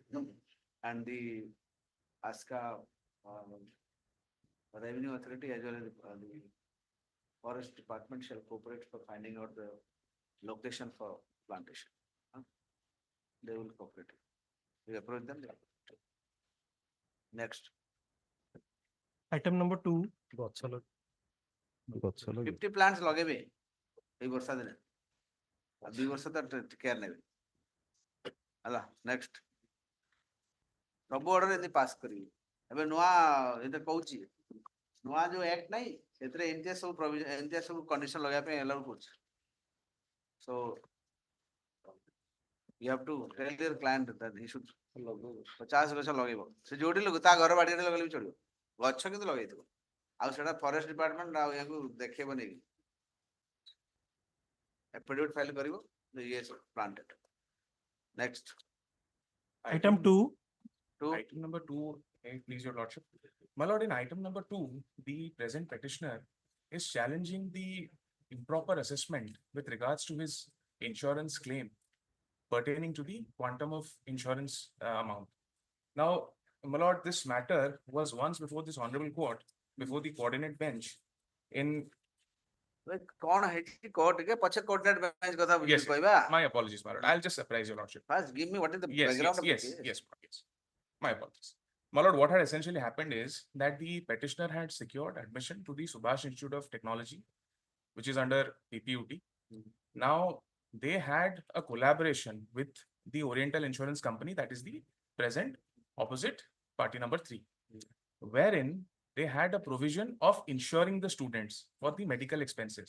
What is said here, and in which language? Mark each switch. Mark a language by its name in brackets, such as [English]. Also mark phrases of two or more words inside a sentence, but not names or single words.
[English] And the Aska Revenue Authority as well as the Forest Department shall cooperate for finding out the location for plantation. Huh? They will cooperate. We approach them. They approach. Next, Item number 2, Gotcha. [Odia] 50 plants ଲଗେଇବେ ଏଇ ବର୍ଷା ଦିନେ ଆଉ 2 ବର୍ଷ ତ କେୟାର ନେବେ ହେଲା ନେକ୍ସଟ ସବୁ ଅର୍ଡର ଏମିତି ପାସ୍ କରିବେ ଏବେ ନୂଆ ଏତେ କହୁଛି ନୂଆ ଯୋଉ ଆକ୍ଟ ନାହିଁ ସେଥିରେ ଏମିତିଆ ସବୁ ପ୍ରୋଭିଜନ ଏମିତିଆ ସବୁ କଣ୍ଡିସନ ଲଗାଇବା ପାଇଁ ଆଲାଉ କରୁଛି so [English] you have to tell your client that he should [Odia] 50 ଗଛ ଲଗେଇବ ସେ ଯୋଉଠି ତା ଘର ବାଡିରେ ଲଗେଇଲେ ବି ଚଳିବ ଗଛ କିନ୍ତୁ ଲଗେଇଥିବ ଆଉ ସେଟା [English] Forest Department [Odia] ଆଉ ୟାକୁ ଦେଖେଇବନି [English] affidavit file [Odia] କରିବ [English] yes planted next item 2, two Item number 2, please, Your Lordship. My lord, in item number 2, the present petitioner is challenging the improper assessment with regards to his insurance claim pertaining to the quantum of insurance amount. Now, my lord, this matter was once before this honorable court, before the coordinate bench in [Odia] କଣ ହେଇଛି କହ ଟିକେ ପଛେ [English] coordinate bench [Odia] କଥା ବୁଝି [English] Yes, [Odia] କହିବା [English] my apologies, my lord. I'll just surprise Your Lordship. first give me what is the Yes, background yes, of the yes, case. yes, my apologies. My lord, what had essentially happened is that the petitioner had secured admission to the Subhash Institute of Technology, which is under PPUT. Now, they had a collaboration with the Oriental Insurance Company, that is the present opposite party number 3, wherein they had a provision of insuring the students for the medical expenses.